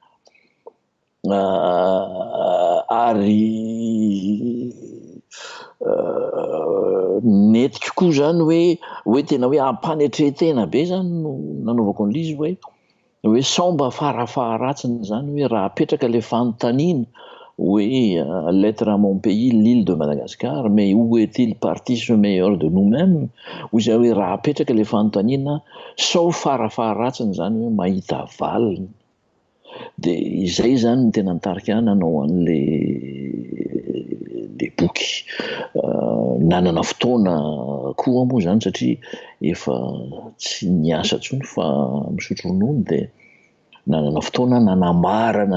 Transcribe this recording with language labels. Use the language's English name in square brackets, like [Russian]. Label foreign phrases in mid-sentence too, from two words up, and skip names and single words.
[Malagasy] ary netiko koa zany hoe tena hoe ampanetretena be zany no nanaovako an'izy hoe somba farafaharatsiny zany hoe raha apetraka le fanontaniana hoe [French] lettre à mon pays, l'île de Madagascar, mais où est-il parti ce meilleur de nous-mêmes? [Malagasy] Hoy zay hoe raha apetraka le fanontaniana sao farafaharatsiny zany hoe mahita valiny. De izay zany no tena nitarika nanao an'le boky. Nanana fotoana koa moa zany satria efa tsy niasa tsony fa misotro ronono de nanana fotoana nanamarana